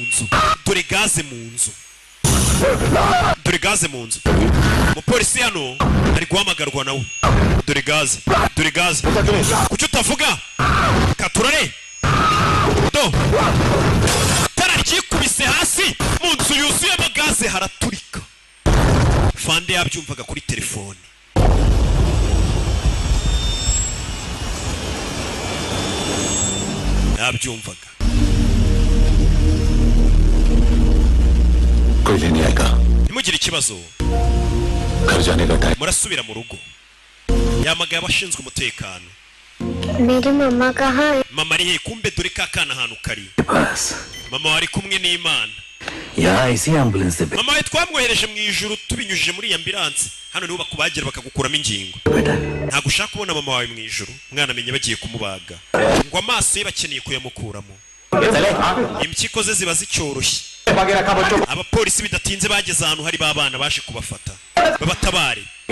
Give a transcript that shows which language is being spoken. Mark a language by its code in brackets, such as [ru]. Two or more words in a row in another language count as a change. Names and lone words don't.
[rw] mu nzu umupolisi hano ari guhamagarwa nawe dore gaze kuki utavuga katurare do tara ryikubise hasi mu nzu yuzuyemo gaze haraturika fande yabyumvaga kuri telefone yabyumvaga [hi] कोई लेने आएगा [rw] nimugire ikibazo [hi] घर जाने का टाइम [rw] murasubira mu rugo yamagaye abashinzwe umutekano [hi] मेरी मम्मा कहाँ है [rw] mama ari he kumbe dore ka kana ahantu kari mama wari kumwe n'Imana [hi] यहाँ इसी एम्बुलेंस से [rw] mama we twamwohereje mu ijuru tubinyujije muri ambulance hano niho bakubagira bakagukuramo ingingo ntabwo ushaka kubona mama wawe mu ijuru umwana amenye bagiye kumubaga ngo amaso ye bakeneye kuyamukuramo impyiko ze ziba zicyoroshye abapolisi bidatinze bageze ahantu hari babana baje kubafata babatabare